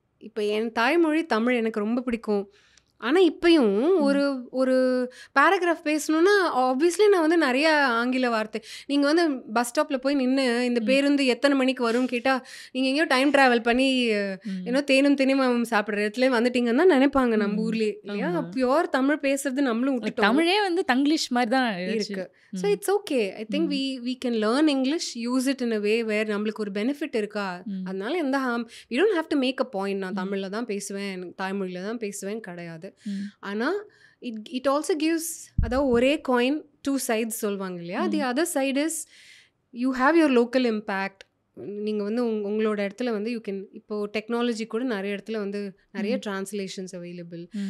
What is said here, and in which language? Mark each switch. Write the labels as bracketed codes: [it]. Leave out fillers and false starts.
[ta] இப்போ என் தாய்மொழி தமிழ் எனக்கு ரொம்ப பிடிக்கும். ஆனால் இப்போயும் ஒரு பேராகிராஃப் பேசணுன்னா ஆப்வியஸ்லி நான் வந்து நிறைய ஆங்கில வார்த்தை. நீங்கள் வந்து பஸ் ஸ்டாப்பில் போய் நின்று இந்த பேருந்து எத்தனை மணிக்கு வரும் கேட்டால் நீங்கள் எங்கேயோ டைம் ட்ராவல் பண்ணி ஏன்னோ தேனும் தினிமாவும் சாப்பிட்ற இடத்துல வந்துட்டீங்கன்னு தான் நினைப்பாங்க நம்ம ஊர்லேயே இல்லையா? பியோர் தமிழ் பேசுறது நம்மளும் விட்டுட்டோம். தமிழே வந்து தங்கிலீஷ் மாதிரி தான் இருக்கு. [en] So it's okay. I think we can learn English, use it in a way where [ta] நம்மளுக்கு ஒரு பெனிஃபிட் இருக்கா. அதனால எந்த harm, [en] we don't have to make a point [ta] நான் தமிழில் தான் பேசுவேன் தாய்மொழியில் தான் பேசுவேன் கிடையாது. ஆனால் [en] it also gives, [ta] அதாவது ஒரே காயின் டூ சைட்ஸ் சொல்லுவாங்க இல்லையா? [en] The other side is you have your local impact. [ta] நீங்கள் வந்து உங்களோட இடத்துல வந்து யூ கேன், இப்போது டெக்னாலஜி கூட நிறைய இடத்துல வந்து நிறைய டிரான்ஸ்லேஷன்ஸ் அவைலபிள்.